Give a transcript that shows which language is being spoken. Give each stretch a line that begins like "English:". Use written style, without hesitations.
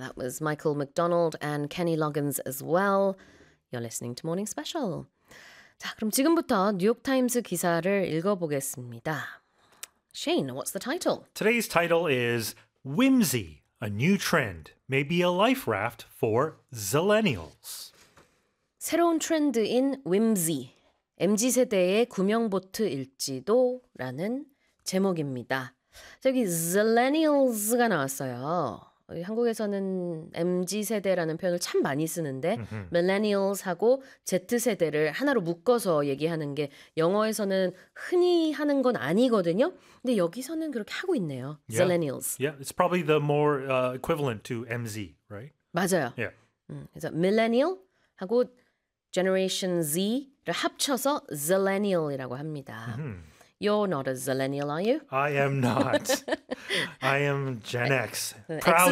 English: That was Michael McDonald and Kenny Loggins as well. You're listening to Morning Special.
Korean: 자, 그럼 지금부터 뉴욕타임스 기사를 읽어보겠습니다.
English: Shane, what's the title? Today's title is Whimsy, a New Trend, Maybe a Life Raft for Zillennials.
Korean: 새로운 트렌드인 Whimsy, MZ세대의 구명보트일지도 라는 제목입니다. 저기 Zillennials가 나왔어요. 한국에서는 MZ세대라는 표현을 참 많이 쓰는데 Millennials하고 Z세대를 하나로 묶어서 얘기하는 게 영어에서는 흔히 하는 건 아니거든요. 근데 여기서는 그렇게 하고 있네요.
English: Yeah. Zillennials. Yeah, it's probably the more equivalent to MZ, right?
Korean: 맞아요.
English: Yeah.
Korean: 그래서 Millennial하고 Generation Z를 합쳐서 Zillennial이라고 합니다. Mm-hmm.
English: You're not a Zillennial, are you? I am not. I am Gen X. Proud